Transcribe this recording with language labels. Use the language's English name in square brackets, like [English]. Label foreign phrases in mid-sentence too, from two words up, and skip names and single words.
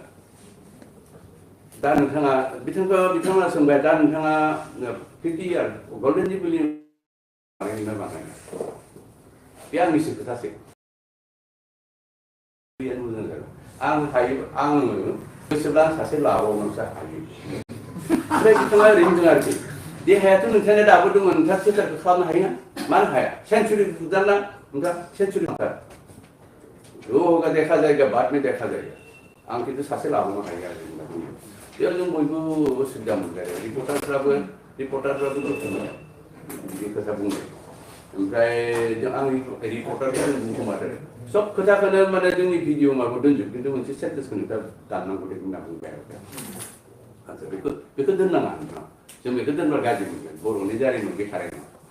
[Bodo] दा नोंथाङा बिथांमोना सोंबाय दा नोंथाङा 50 [English] year golden jubilee [Bodo] बानायनाय बे आंनिसो खोथासै आं गोसोब्ला सासे लाबावनोसो हायो ओमफ्राय बिथाङा ओरैनो बुंदों आरोखि देहायाथ' नोंथांया दाबो दङ नोंथाङा थियेटारखौ खालामनो हायोना मानो हाया सेन्चुरी बुजाना नोंथाङा सेन्चुरी [Hindi] देखा जाएगा बाद में देखा जाएगा [Bodo] आं खिन्थु सासे लाबावनो हायो आरो बेयाव जों बयबो उसुबिदा मोनबाय आरो रिपर्टारफ्राबो रिपर्टारफ्राबो दंमोन बे खोथा बुंबाय ओमफ्राय आंनि रिपर्टारखौ बुंखोमादों सब खोथाखौनो माने जोंनि भिडिअ माबाखौ दोनजोब खिन्थु मोनसे सेन्टेन्सखौनो दा दाननांगौ दे होनना बुंबाय आरो आচ্ছা बेखौ दोननाङा नोंथां जों बेखौ दोनबा गाज्रि मोनगोन बर'नि जारिमिन गैथाराय नङा